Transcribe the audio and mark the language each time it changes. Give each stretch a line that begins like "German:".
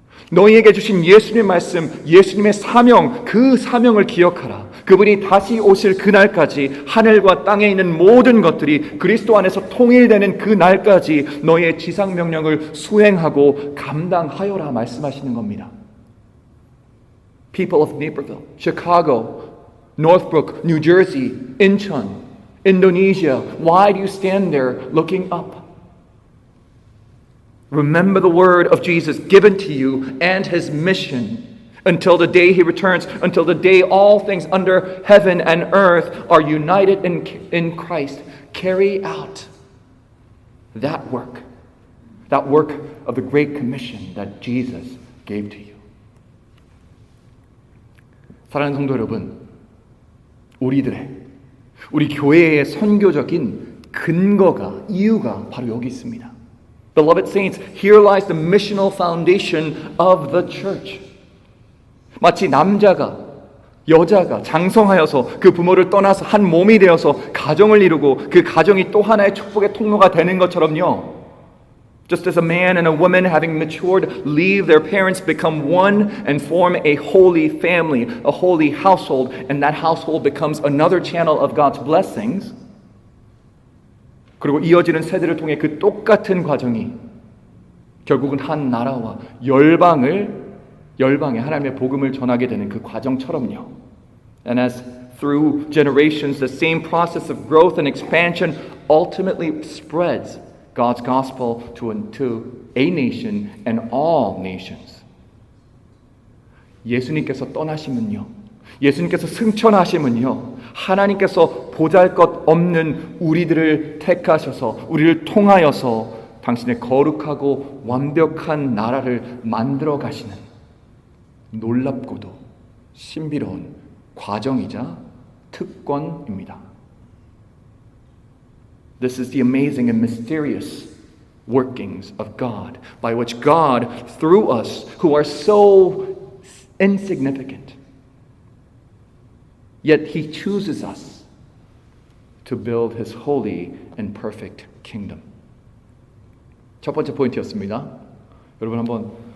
Korean: 너희에게 주신 예수님의 말씀, 예수님의 사명, 그 사명을 기억하라. 그분이 다시 오실 그날까지 하늘과 땅에 있는 모든 것들이 그리스도 안에서 통일되는 그 날까지 너희의 지상명령을 수행하고 감당하여라 말씀하시는 겁니다.
English: People of Naperville, Chicago, Northbrook, New Jersey, Incheon, Indonesia, why do you stand there looking up? Remember the word of Jesus given to you and his mission until the day he returns, until the day all things under heaven and earth are united in Christ. Carry out that work of the Great Commission that Jesus gave to you.
Korean: 사랑하는 성도 여러분, 우리 교회의 선교적인 근거가, 이유가 바로 여기 있습니다.
English: Beloved saints, here lies the missional foundation of the church.
Korean: 마치 남자가, 여자가 장성하여서 그 부모를 떠나서 한 몸이 되어서 가정을 이루고 그 가정이 또 하나의 축복의 통로가 되는 것처럼요.
English: Just as a man and a woman having matured leave their parents, become one and form a holy family, a holy household, and that household becomes another channel of God's blessings.
Korean: 그리고 이어지는 세대를 통해 그 똑같은 과정이 결국은 한 나라와 열방에 하나님의 복음을 전하게 되는 그 과정처럼요.
English: And as through generations the same process of growth and expansion ultimately spreads God's gospel to a nation and all nations.
Korean: 예수님께서 떠나시면요, 예수님께서 승천하시면요, 하나님께서 보잘것없는 우리들을 택하셔서 우리를 통하여서 당신의 거룩하고 완벽한 나라를 만들어 가시는 놀랍고도 신비로운 과정이자 특권입니다.
English: This is the amazing and mysterious workings of God, by which God, through us, who are so insignificant, yet He chooses us to build His holy and perfect kingdom.
Korean: 첫 번째 포인트였습니다. 여러분 한번